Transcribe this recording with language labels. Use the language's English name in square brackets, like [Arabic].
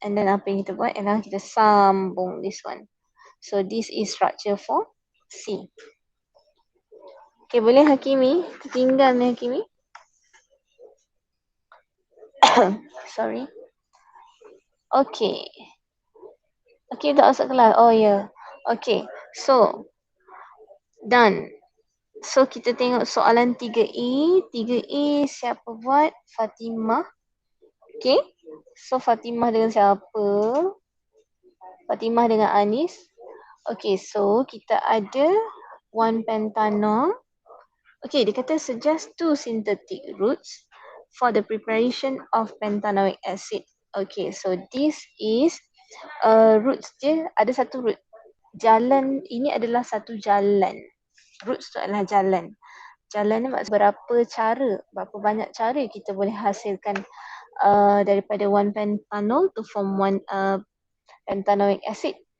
[English] And then [Malay] apa yang kita buat ialah kita sambung [English] this one. So this is structure for C. [Malay] Okay, boleh Hakimi? Tertinggal ni Hakimi. Sorry. Okay. Okay, tak masuk kelas. Oh ya. Yeah. [English] Okay, so done. [Malay] So kita tengok soalan 3A. 3A siapa buat? Fatimah. Okay. So Fatimah dengan siapa? Fatimah dengan Anis. Okay, so kita ada 1 pentanol. [English] Okay, [Malay] dia kata [English] suggest 2 synthetic routes for the preparation of pentanoic acid. Okay, so this is routes [Malay] dia, ada satu [English] route. [Malay] Jalan, ini adalah satu jalan. Routes tu adalah jalan. Jalan ni maksud berapa cara, berapa banyak cara kita boleh hasilkan daripada 1 pentanol [English] to form [Malay] 1 pentanoic acid.